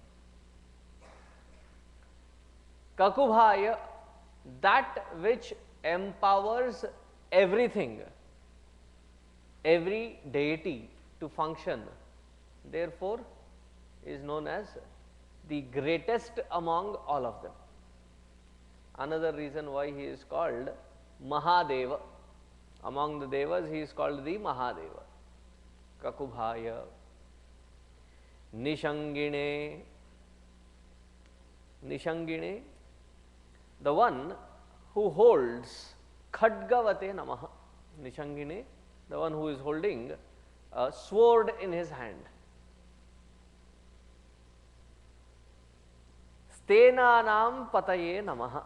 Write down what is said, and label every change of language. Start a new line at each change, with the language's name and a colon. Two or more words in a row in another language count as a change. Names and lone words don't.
English: Kakubhaya, that which empowers everything, every deity to function, therefore is known as the greatest among all of them. Another reason why he is called Mahadeva. Among the Devas he is called the Mahadeva.
Sanskrit: Kakubhaya. Nishangine. Nishangine,
English: the one who holds
Sanskrit: Khadgavate Namaha. Nishangine,
English: the one who is holding a sword in his hand.
Sanskrit: Stenanam Pataye Namaha.